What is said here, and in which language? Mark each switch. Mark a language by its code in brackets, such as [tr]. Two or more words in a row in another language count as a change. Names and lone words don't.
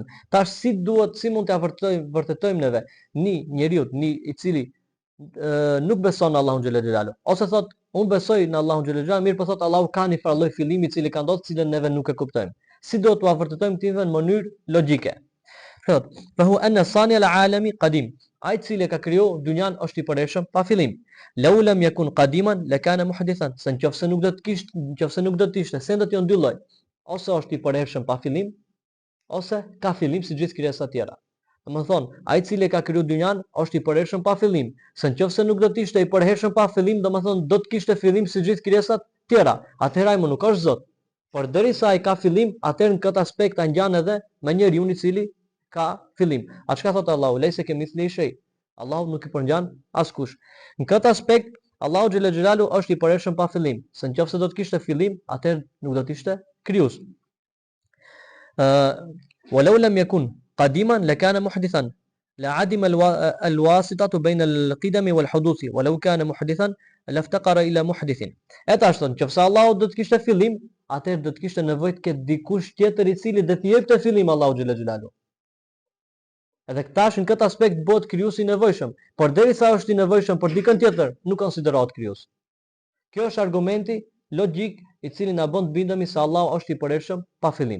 [sq] Tash si mund t'ia vërtetojmë neve një njeriu i cili nuk beson në Allahun [ar] جل جلاله, [sq] ose thot unë besoj në Allahun [ar] جل جلاله, [sq] mirë po thot Allahu ka një farë lloj fillimi i cili ka ndodhur, cilën neve nuk e kuptojmë. Si do t'ua vërtetojmë ti në mënyrë logjike? Thot, [ar] فهو أن صانع العالم قديم. [sq] Ai i cili ka krijuar dynjan është i përhershëm pa fillim. [ar] لو لم يكن قديما لكان محدثا. [sq] Se nëse nuk do të ishte, se do të janë dy lloj. Ose është i përhershëm pa fillim, ose ka fillim si gjithë krijesat tjera. Domethënë, ai i cili ka krijuar dynjan është i përhershëm pa fillim. Se nëse nuk do të ishte i përhershëm pa fillim, domethënë do të kishte fillim si gjithë krijesat tjera. Atëherë ai më nuk është Zot. Por derisa ai ka fillim, atëherë në këtë aspekt ai ngjan edhe me njeriu i cili ka fillim. A çka thot Allahu? [ar] ليس كمثله شيء. [sq] Allahu nuk i përngjan askush. Në këtë aspekt Allahu [ar] جل جلاله [sq] është i përhershëm pa fillim. Se nëse do të kishte fillim, atëherë nuk do të ishte krijues. [ar] ولو لم يكن قديما لكان محدثا. لعدم الواسطة بين القدم والحدوث. ولو كان محدثا لافتقر إلى محدث. [sq] Eta ashton, nëse Allahu do të kishte fillim, atëherë do të kishte nevojë të ketë dikush tjetër i cili do t'i jepte fillim Allahu [ar] جل جلاله. [sq] Edhe këtash në këtë aspekt bëhet krijuesi i nevojshëm, por derisa është i nevojshëm për dikën tjetër, nuk konsiderohet krijues. Kjo është argumenti logjik i cili na bën të bindemi se Allahu është i përhershëm pa fillim.